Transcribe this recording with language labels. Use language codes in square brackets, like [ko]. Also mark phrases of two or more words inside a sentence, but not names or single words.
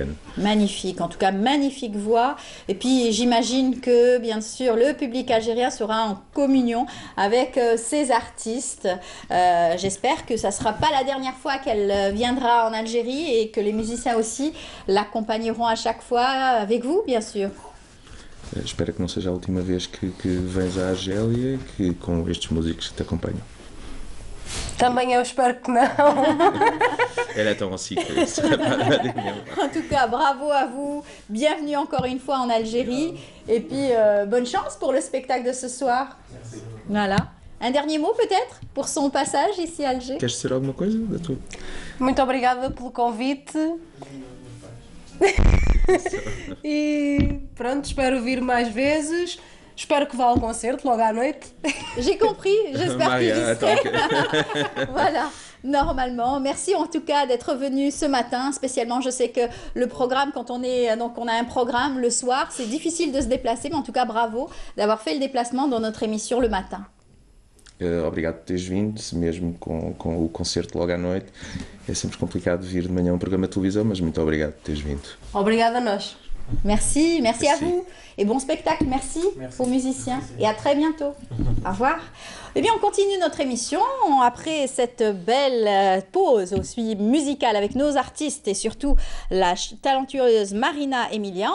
[fr] Magnifique, en tout cas magnifique voix. Et puis j'imagine que bien sûr le public algérien sera en communion avec ces artistes. J'espère que ça ne sera pas la dernière fois qu'elle viendra en Algérie et que les musiciens aussi l'accompagneront à chaque fois avec vous, bien sûr. [pt] Espero que não seja a última vez que vens à Argélia que com estes músicos que te acompanham. Também eu espero que não. [fr] Elle attend aussi que ce serait pas la dernière. En tout cas, bravo à vous. Bienvenue encore une fois en Algérie. Et puis, bonne chance pour le spectacle de ce soir. Merci. Voilà. Un dernier mot peut-être pour son passage ici à Alger? [pt] Queres dizer alguma coisa da tua? Muito obrigada pelo convite. E pronto, espero vir mais vezes. [fr] J'espère que [pt] vá ao concerto logo à noite. [fr] J'ai compris, j'espère qu'il y serait. Voilà, normalement. Merci en tout cas d'être venu ce matin. Spécialement, je sais que le programme, quand on a un programme le soir, c'est difficile de se déplacer, mais en tout cas, bravo d'avoir fait le déplacement dans notre émission le matin. [pt] Obrigado por teres vindo, mesmo com o concerto logo à noite. É sempre complicado vir de manhã um programa de televisão, mas muito obrigado por teres vindo. Obrigada a nós. [fr] Merci à vous et bon spectacle, merci aux musiciens et à très bientôt. Au revoir. Eh bien, on continue notre émission après cette belle pause aussi musicale avec nos artistes et surtout la talentueuse Marina Emilia.